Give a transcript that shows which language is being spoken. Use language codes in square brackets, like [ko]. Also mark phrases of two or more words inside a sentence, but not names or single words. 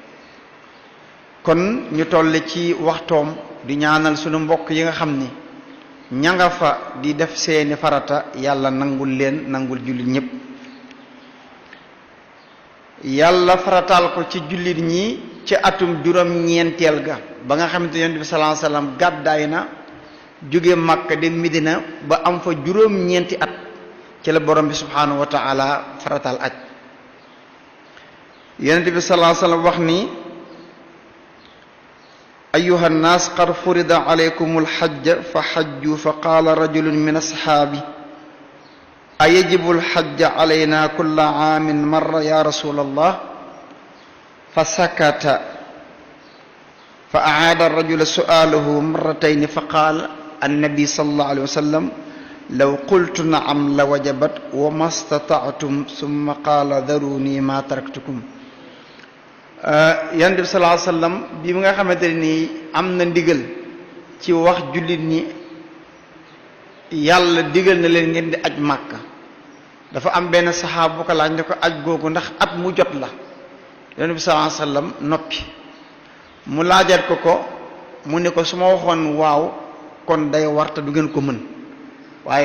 [wo] kon ñu toll ci waxtoom di ñaanal sunu mbokk yi nga xam ni ña nga fa di def seeni farata yàlla nangul leen nangul jullit ñépp yàlla farataal ko ci jullit ñi ci atum juróom-ñeenteel ga ba nga xamante yonent bi [ar] صلى الله عليه وسلم [wo] gàddaay na jóge Makka dem Medina ba am fa juróom-ñeenti at ci la borom bi [ar] سبحانه وتعالى [wo] farataal aj yonent bi [ar] صلى الله عليه وسلم [wo] wax ni [ar] أيها الناس قد فرض عليكم الحج فحجوا فقال رجل من أصحابي أيجب الحج علينا كل عام مرة يا رسول الله فسكت فأعاد الرجل سؤاله مرتين فقال النبي صلى الله عليه وسلم لو قلت نعم لوجبت وما استطعتم ثم قال ذروني ما تركتكم [wo] yonent bi [ar] صلى الله عليه وسلم [wo] bi nga xamante ni am na ndigal ci wax jullit ñi yàlla digal na leen ngeen di aj màkka dafa am benn saxaaba bu ko laaj ne ko aj googu ndax at mu jot la yonent bi [ar] صلى الله عليه وسلم [wo] noppi mu laajaat ko mu ne ko su ma waxoon waaw kon day warta du ngeen ko mën waaye